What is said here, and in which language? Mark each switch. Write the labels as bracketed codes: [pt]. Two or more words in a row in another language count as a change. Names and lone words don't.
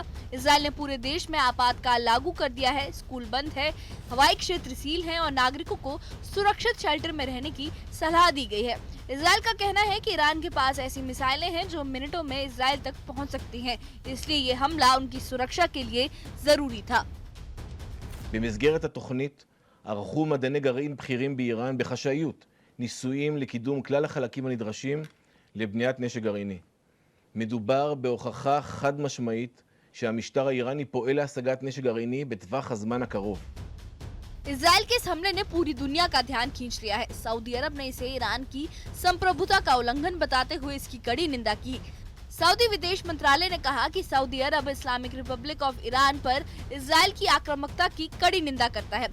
[hi] इजराइल ने पूरे देश में आपातकाल लागू कर दिया है। स्कूल बंद है, हवाई क्षेत्र सील है और नागरिकों को सुरक्षित शेल्टर में रहने की सलाह दी गई है। इजराइल का कहना है कि ईरान के पास ऐसी मिसाइलें हैं जो मिनटों में इजराइल तक पहुंच सकती हैं, इसलिए ये हमला उनकी सुरक्षा के लिए जरूरी था। [he] במסגרת התוכנית ערכו מדעני גרעין בכירים באיראן בחשאיות ניסויים לקידום כלל החלקים הנדרשים לבניית נשק גרעיני. מדובר בהוכחה חד משמעית שהמשטר האיראני פועל להשגת נשק גרעיני בטווח הזמן הקרוב. [hi] इजराइल के इस हमले ने पूरी दुनिया का ध्यान खींच लिया है। सऊदी अरब ने इसे ईरान की संप्रभुता का उल्लंघन बताते हुए इसकी कड़ी निंदा की। सऊदी विदेश मंत्रालय ने कहा कि सऊदी अरब इस्लामिक रिपब्लिक ऑफ ईरान पर इजराइल की आक्रामकता की कड़ी निंदा करता है।